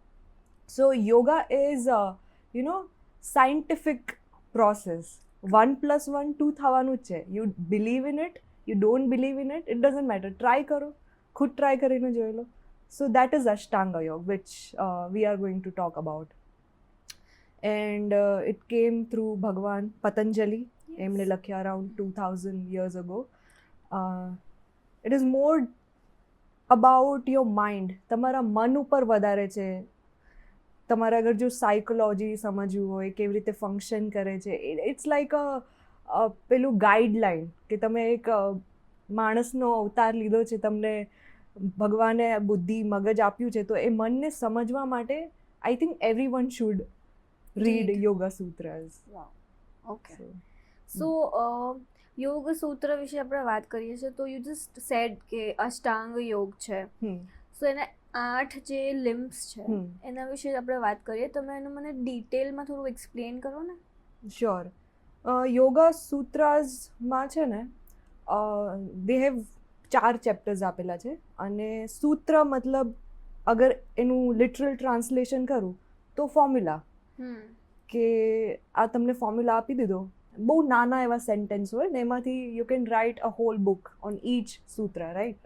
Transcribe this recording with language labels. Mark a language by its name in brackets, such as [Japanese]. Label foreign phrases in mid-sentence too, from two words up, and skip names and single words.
[English] So yoga is scientific process. [Gujarati] 1+1 2 થવાનું જ છે. [English] You believe in it, you don't believe in it, it doesn't matter. [Gujarati] ટ્રાય કરો, ખુદ ટ્રાય કરીને જોઈ લો. [English] So that is Ashtanga yoga which we are going to talk about. And it came through Bhagwan Patanjali. [Gujarati] એમણે લખ્યા [English] around 2000 years ago. It is more about your mind. [Gujarati] તમારા મન ઉપર વધારે છે. તમારે અગર જો સાયકોલોજી સમજવું હોય, કેવી રીતે ફંક્શન કરે છે, [English] It's like [Gujarati] પેલું ગાઈડલાઈન કે તમે એક માણસનો અવતાર લીધો છે, તમને ભગવાને બુદ્ધિ મગજ આપ્યું છે, તો એ મનને સમજવા માટે [English] I think everyone should read Yoga Sutras. Wow. Okay. [Gujarati] So યોગ સૂત્ર વિશે આપણે વાત કરીએ છીએ, તો [English] you just said [Gujarati] કે અષ્ટાંગ યોગ છે, સો એના 8 જે લિમ્બ્સ છે એના વિશે આપણે વાત કરીએ. તમે એનું મને ડિટેલમાં થોડું એક્સપ્લેન કરો ને. શ્યોર. યોગા સૂત્રાસમાં છે ને [English] they have 4 chapters [Gujarati] આપેલા છે, અને સૂત્ર મતલબ અગર એનું લિટરલ ટ્રાન્સલેશન કરું તો ફોર્મ્યુલા, કે આ તમને ફોર્મ્યુલા આપી દીધો, બહુ નાના એવા સેન્ટેન્સ હોય ને એમાંથી [English] you can write a whole book on each sutra, [Gujarati] રાઈટ.